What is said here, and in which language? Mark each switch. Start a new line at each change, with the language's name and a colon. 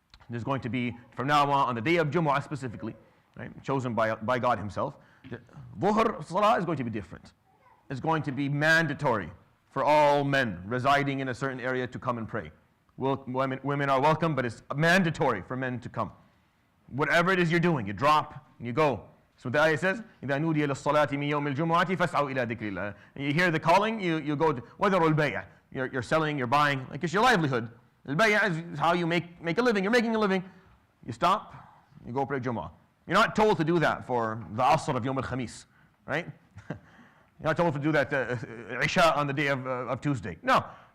English: There's going to be, from now on the day of Jumu'ah specifically, right, chosen by God himself, Dhuhr Salah is going to be different. It's going to be mandatory for all men residing in a certain area to come and pray. Women are welcome, but it's mandatory for men to come. Whatever it is you're doing, you drop and you go. So the ayah says,
Arabic: إِذَا نُودِيَ لِلصَّلَاةِ مِنْ يَوْمِ الْجُمُعَةِ فَاسْعَوْا إِلَى ذِكْرِ اللَّهِ.
English: And you hear the calling, you go to
Arabic: وَذَرُوا الْبَيْعَ.
English: You're selling, you're buying, like it's your livelihood. Al-bay'a is how you make a living. You're making a living. You stop, you go pray Jumu'ah. You're not told to do that for the Asr of Yawm al-Khamis, right? You're not told to do that Isha on the day of Tuesday. No.